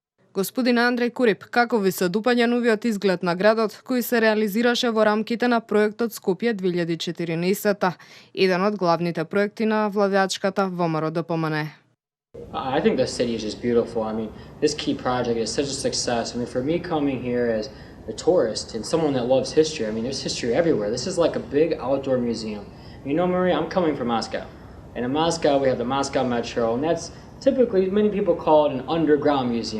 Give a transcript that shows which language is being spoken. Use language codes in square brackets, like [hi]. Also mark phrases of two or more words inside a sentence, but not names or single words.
[mk] Господин Андреј Корип, како ви се допаѓа новиот изглед на градот кој се реализираше во рамките на проектот Скопје 2014, еден од главните проекти на владеачката ВМРО ДПМН? [en] I think the city is just beautiful. I mean, this key project is such a success. I mean, for me coming here as a tourist and someone that loves history, I mean, there's history everywhere. This is like a big outdoor museum. You know, Maria, I'm coming from Moscow. And in Moscow, we have the Moscow Metro, and that's typically, many people call it an underground museum.